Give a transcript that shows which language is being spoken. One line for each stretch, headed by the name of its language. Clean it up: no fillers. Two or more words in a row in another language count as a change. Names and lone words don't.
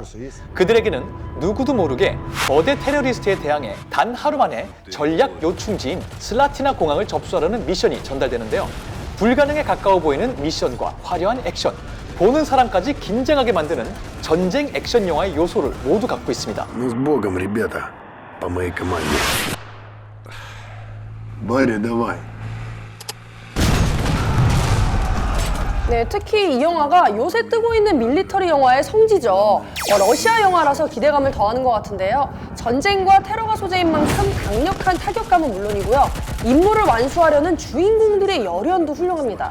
Korean: 그들에게는 누구도 모르게 거대 테러리스트에 대항해 단 하루 만에 전략 요충지인 슬라티나 공항을 접수하려는 미션이 전달되는데요. 불가능에 가까워 보이는 미션과 화려한 액션, 보는 사람까지 긴장하게 만드는 전쟁 액션 영화의 요소를 모두 갖고 있습니다.
Russian: Ну, с Богом, ребята, по моей команде. Боря, давай.
Korean: 네, 특히 이 영화가 요새 뜨고 있는 밀리터리 영화의 성지죠. 러시아 영화라서 기대감을 더하는 것 같은데요. 전쟁과 테러가 소재인 만큼 강력한 타격감은 물론이고요. 임무를 완수하려는 주인공들의 열연도 훌륭합니다.